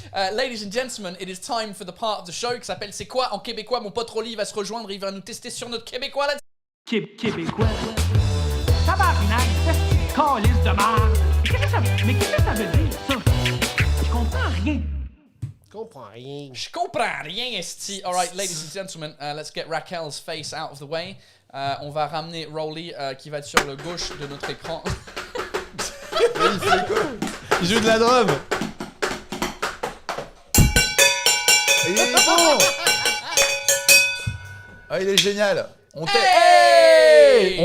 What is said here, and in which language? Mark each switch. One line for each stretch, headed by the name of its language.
English: Ladies and gentlemen, it is time for the part of the show
French: qui s'appelle C'est quoi en québécois? Mon pote Rolly va se rejoindre, il va nous tester sur notre québécois là. Québécois. Tabarnak, c'est calice de merde. Mais qu'est-ce que ça veut dire, ça? Je comprends rien. Comprends rien. Je comprends rien, esti.
English: Alright, ladies and gentlemen, let's get Raquel's face out of the way.
French: On va ramener Rolly qui va être sur le gauche de notre écran. Il fait quoi? Il joue de la drum. Il est bon. Ah il est génial. On t'aime. Hey!